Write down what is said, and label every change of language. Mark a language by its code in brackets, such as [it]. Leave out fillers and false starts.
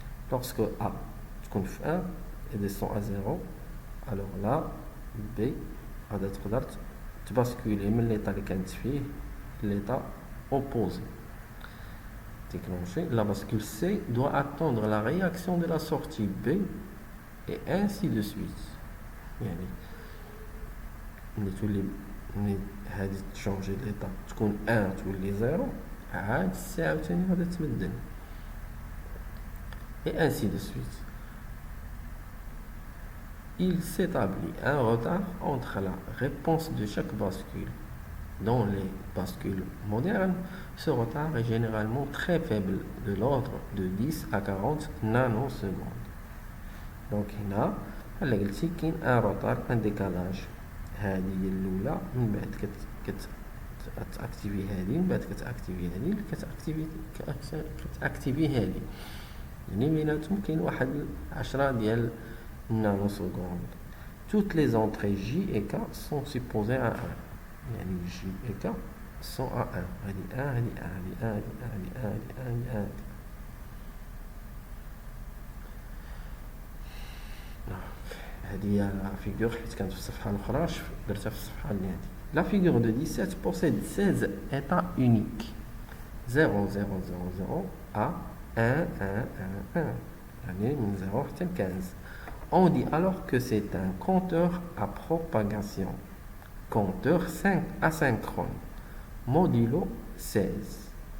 [fr] Lorsque A [ar] تكون في [fr] 1 et descend à 0, alors là B [ar] غادي تقدر تباسكولي من [fr] l'état [ar] اللي كانت فيه [fr] l'état opposé. Déclenché. La bascule C doit attendre la réaction de la sortie B et ainsi de suite. [ar] يعني ملي هادي تشونجي l'état تكون 1 تولي 0 عاد الساعة عاوتاني غادي تبدل et ainsi de suite. [fr] Il s'établit un retard entre la réponse de chaque bascule. Dans les bascules modernes, ce retard est généralement très faible, de l'ordre de 10 à 40 nanosecondes. [ar] Donc هنا بحال قلتي كاين [fr] ان روتار ان ديكالاج. [ar] هذه هي الاولى، من بعد كتاكتيفي هذه، من بعد كتاكتيفي هذه، كتاكتيفي هذه، يعني بيناتهم كاين واحد 10 ديال النانوسكوند. [fr] Toutes les entrées J et K sont supposées à 1. يعني J et K sont à 1. [ar] هذه 1 هذه 1 هذه 1 هذه 1 هذه 1 هذه 1. هذه هي فيغور حيت كانت في الصفحة الأخرى درتها في الصفحة اللي هذه. [fr] La figure de 17 possède 16 états uniques. 0 0 0 0 à 1 1 1 1. [ar] يعني من 0 حتى 15. [fr] On dit alors que c'est un compteur à propagation. Compteur asynchrone. Modulo 16.